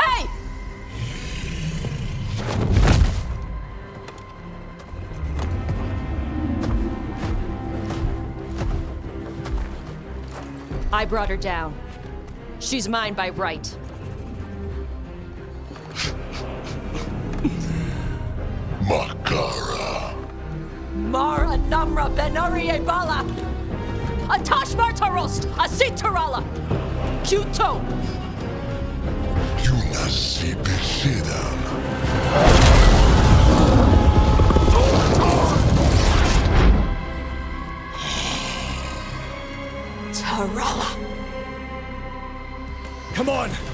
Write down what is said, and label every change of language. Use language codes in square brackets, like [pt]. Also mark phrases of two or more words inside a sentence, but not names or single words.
[en] Hey! I brought her down. She's mine by right. Makara. Mara Namra Benari Bala! Atash Martarost! Asitarala! Kuto! Yunasi Bishidam. Tarala! Come on!